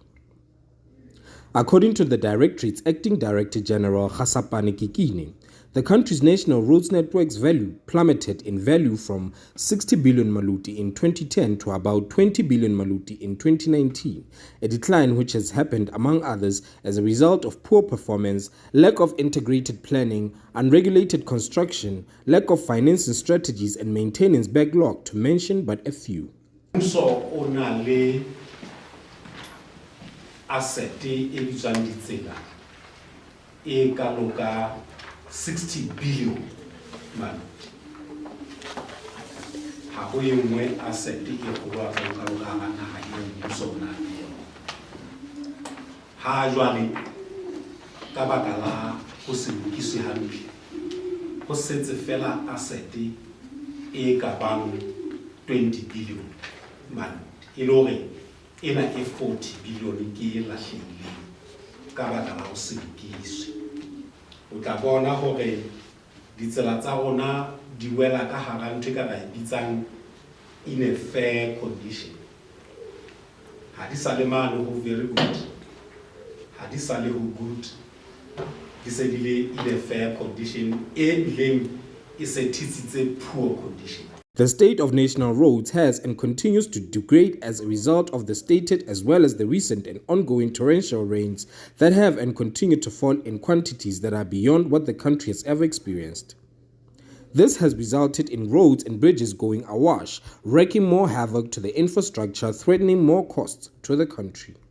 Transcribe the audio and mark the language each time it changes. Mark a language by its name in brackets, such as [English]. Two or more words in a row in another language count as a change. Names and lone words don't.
[English] According to the Directorate's Acting Director General Gasapane Kikine, the country's national roads network's value plummeted in value from 60 billion maluti in 2010 to about 20 billion maluti in 2019, a decline which has happened, among others, as a result of poor performance, lack of integrated planning, unregulated construction, lack of financing strategies and maintenance backlog, to mention but a few. [Southern Sotho] Asset e kaloka 60 billion man. Ha ho yengwe asset e kgolo a kaloka naha e mmuso ona le ha jwale ka baka la ho se lokiswe hantle ho setse fela asset e ka bang 20 billion man e lore ena e 40 billion ke la hlile ka baka la ho se lokiswe. O tla bona hore ditsela tsa rona di wela ka hara ntwe ka ba bitsang [English] in a fair condition. [Southern Sotho] Ha di sa le mane ho [English] very good, [Southern Sotho] ha di sa le ho good, di se di le [English] in a fair condition [Southern Sotho] e bileng e se thitsitse [English] poor condition. The state of national roads has and continues to degrade as a result of the stated as well as the recent and ongoing torrential rains that have and continue to fall in quantities that are beyond what the country has ever experienced. This has resulted in roads and bridges going awash, wreaking more havoc to the infrastructure, threatening more costs to the country.